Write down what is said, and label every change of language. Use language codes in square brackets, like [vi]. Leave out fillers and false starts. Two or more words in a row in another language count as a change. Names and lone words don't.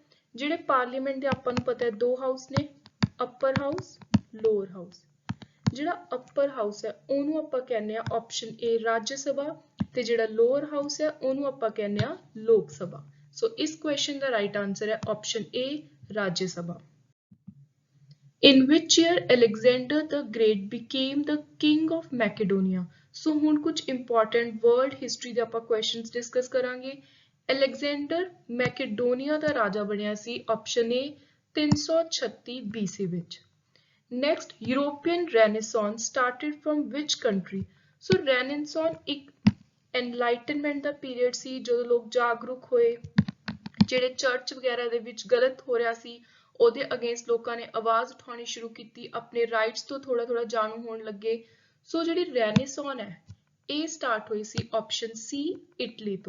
[pa] ਜਿਹੜੇ ਪਾਰਲੀਮੈਂਟ ਦੇ ਆਪਾਂ ਨੂੰ ਪਤਾ ਹੈ ਦੋ ਹਾਊਸ ਨੇ, [en] upper house lower house. [pa] ਜਿਹੜਾ [en] upper house [pa] ਹੈ ਉਹਨੂੰ ਆਪਾਂ ਕਹਿੰਦੇ ਆ [en] option A [pa] ਰਾਜ ਸਭਾ, ਤੇ ਜਿਹੜਾ [en] lower house [pa] ਹੈ ਉਹਨੂੰ ਆਪਾਂ ਕਹਿੰਦੇ ਆ ਲੋਕ ਸਭਾ। ਸੋ ਇਸ ਕੁਐਸਚਨ ਦਾ [en] right answer [pa] ਹੈ [en] option A [pa] ਰਾਜ ਸਭਾ। [en] In which year Alexander the Great became the king of Macedonia? [pa] So ਹੁਣ ਕੁਝ [en] important world history [pa] ਦੇ ਆਪਾਂ [en] questions discuss [pa] ਕਰਾਂਗੇ। Alexander ਮੈਕੇਡੋਨੀਆ ਦਾ ਰਾਜਾ ਬਣਿਆ ਸੀ, [en] option A [pa] 336 BC ਵਿੱਚ। [en] Next, European Renaissance started from which country? [pa] So Renaissance ਇੱਕ enlightenment ਦਾ period ਸੀ ਜਦੋਂ ਲੋਕ ਜਾਗਰੂਕ ਹੋਏ, ਜਿਹੜੇ ਚਰਚ ਵਗੈਰਾ ਦੇ ਵਿੱਚ ਗਲਤ ਹੋ ਰਿਹਾ ਸੀ ਉਹਦੇ ਅਗੇਂਸਟ ਲੋਕਾਂ ਨੇ ਆਵਾਜ਼ ਉਠਾਉਣੀ ਸ਼ੁਰੂ ਕੀਤੀ, ਆਪਣੇ ਰਾਈਟਸ ਤੋਂ ਥੋੜਾ ਜਾਣੂ ਹੋਣ ਲੱਗੇ। ਸੋ ਜਿਹੜੀ ਰੈਨੇਸੌਨ ਹੈ ਇਹ ਸਟਾਰਟ ਹੋਈ ਸੀ ਆਪਸ਼ਨ ਸੀ ਇਟਲੀ ਤੋਂ।